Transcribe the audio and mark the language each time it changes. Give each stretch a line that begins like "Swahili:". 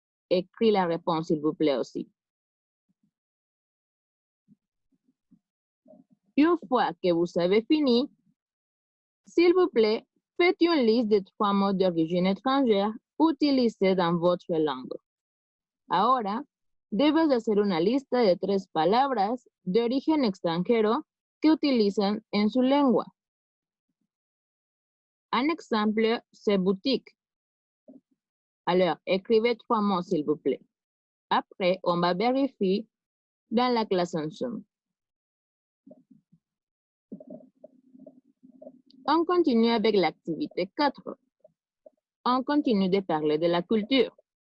French: Écris la réponse, s'il vous plaît, aussi. Une fois que vous avez fini, s'il vous plaît, faites une liste de 3 mots d'origine étrangère utilisés dans votre langue.
Spanish: Ahora, debes hacer una lista de 3 palabras de origen extranjero que utilizan en su lengua.
French: Un exemple, c'est boutique. Alors, écrivez 3 mots, s'il vous plaît. Après, on va vérifier dans la classe en Zoom. On continue avec l'activité 4. On continue de parler de la culture.